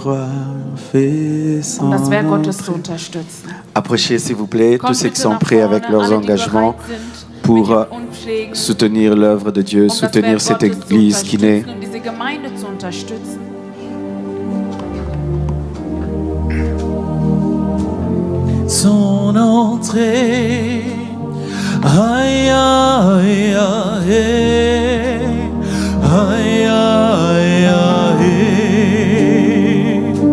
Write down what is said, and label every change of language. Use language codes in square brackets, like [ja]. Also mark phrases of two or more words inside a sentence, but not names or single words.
[fr] roi fait son [de] um das Werk Gottes zu [fr] entrée. [de] unterstützen. [fr] Approchez s'il vous plaît [de] Kommt [fr] tous ceux qui [de] bitte [fr] sont [de] nach [fr] prêts [de] vorne, [fr] avec leurs [de] alle, die [fr] engagements [de] bereit sind, [fr] pour [de] mit ihren Umschlägen, [fr] soutenir l'œuvre de Dieu, [de] um das [fr] soutenir [de] Werk [fr] cette [de] Gottes zu [fr] église qui naît. [de] unterstützen, um diese Gemeinde zu unterstützen. [fr] Son entrée, aïe aïe aïe, aïe aïe aïe.